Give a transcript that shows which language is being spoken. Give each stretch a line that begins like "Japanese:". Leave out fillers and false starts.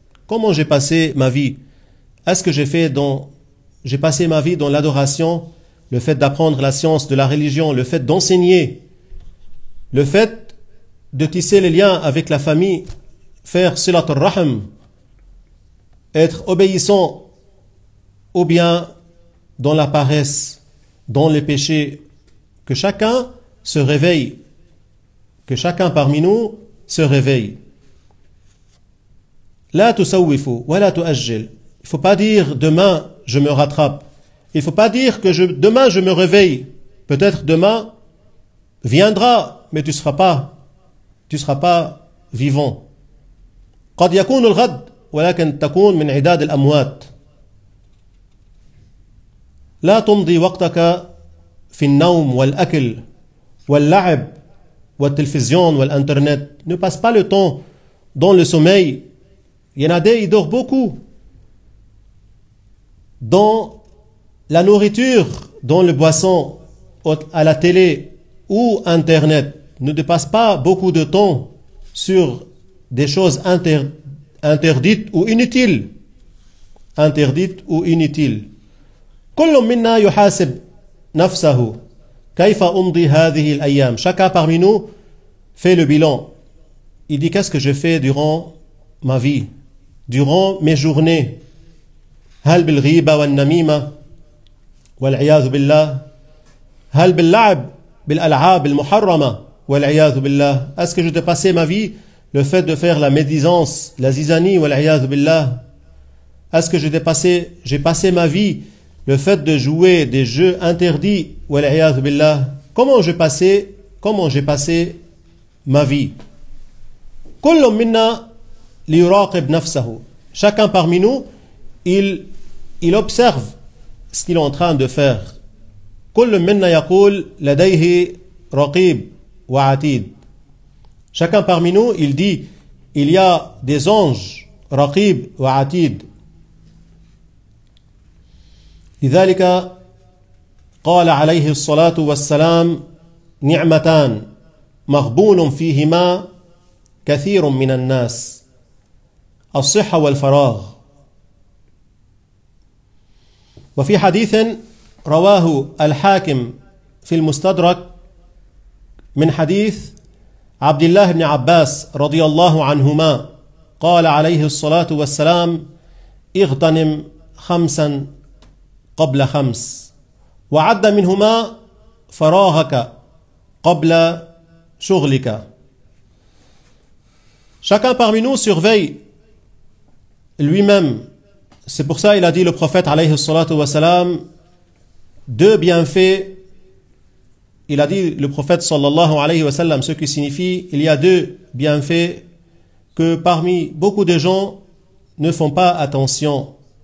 French: Comment j'ai passé ma vie? Est-ce que j'ai passé ma vie dans l'adoration, le fait d'apprendre la science de la religion, le fait d'enseigner, le fait de tisser les liens avec la famille, faire silat al-rahim, être obéissant, ou bien dans la paresse, dans les péchés, que chacun se réveille, que chacun parmi nous se réveille.
Arabic: La tusawwifu wa la tuajjil.
French: Il ne faut pas dire demain je me rattrape. Il ne faut pas dire que demain je me réveille. Peut-être demain viendra, mais tu ne seras pas vivant.
Arabic: قد يكون الغد ولكن تكون من عداد الأموات. لا تمضي وقتك في النوم والأكل واللعب والتلفزيون والإنترنت.
French: Ne passe pas le temps dans le sommeil. Il y en a des, ils dorment beaucoup. Dans la nourriture, dans le boisson, à la télé ou Internet. Ne dépasse pas beaucoup de temps sur des choses interdites ou inutiles. Interdites ou inutiles.
Arabic: كل منا يحاسب نفسه كيف أمضي هذه الأيام.
French: Chacun parmi nous fait le bilan. Il dit qu'est-ce que je fais durant ma vie, durant mes journées.
Arabic: هل بالغيبة والنميمة والعياذ بالله؟
French: هل باللعب بالألعاب المحرمة
Arabic: والعياذ بالله؟
French: Est-ce que je dépassais ma vie le fait de faire la médisance, la zizanie والعياذ بالله? Est-ce que j'ai passé ma vie le fait de jouer des jeux interdits
Arabic: والعياذ بالله?
French: Comment j'ai passé ma vie?
Arabic: كل منا ليراقب نفسه.
French: Chacun parmi nous, il observe ce qu'il est en train de faire.
Arabic: كل منا يقول لديه رقيب وعتيد.
French: Chacun parmi nous, il dit, il y a des anges, رقيب وعتيد.
Arabic: لذلك قال عليه الصلاة والسلام نعمتان مغبون فيهما كثير من الناس الصحة والفراغ. وفي حديث رواه الحاكم في المستدرك من حديث عبد الله بن عباس رضي الله عنهما قال عليه الصلاة والسلام اغتنم 5 قبل 5 وعد منهما فراغك قبل شغلك.
French: Chacun parmi nous surveille lui-même. C'est pour ça il a dit le prophète alayhi salatu wa salam 2 bienfaits. Il a dit le prophète sallallahu alayhi wa sallam, ce qui signifie il y a 2 bienfaits que parmi beaucoup de gens ne font pas attention.